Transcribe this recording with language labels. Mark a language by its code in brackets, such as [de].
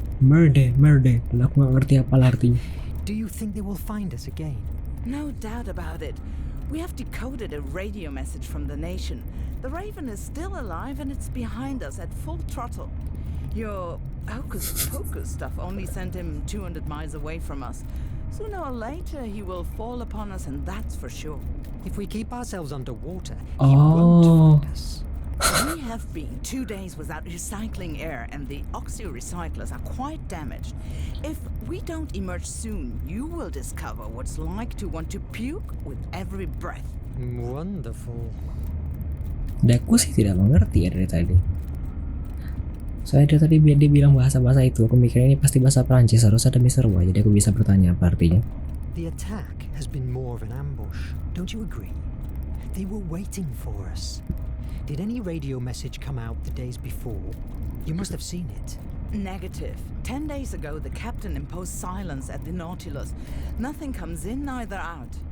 [id] Dan aku nggak ngerti apa artinya. [en] Do you think they will find us again? No doubt about it. We have decoded a radio message from the nation. The Raven is still alive and it's behind us at full throttle. Your hocus pocus stuff only sent him 200 miles away from us. Sooner or later he will fall upon us, and that's for sure. If we keep ourselves underwater, he won't find us. We have been 2 days without recycling air, and the oxy-recyclers are quite damaged. If we don't emerge soon, you will discover what it's like to want to puke with every breath. Wonderful. [id] Daku sih tidak mengerti ya dari tadi. Soalnya dari tadi dia bilang bahasa-bahasa itu, aku mikirnya ini pasti bahasa Prancis, harus ada Mr. Y, jadi aku bisa bertanya apa artinya. [en] The attack has been more of an ambush, don't you agree? They were waiting for us. Did any radio message come out the days before? You must have seen it. Negative. 10 days ago, the captain imposed silence at the Nautilus. Nothing comes in, neither out.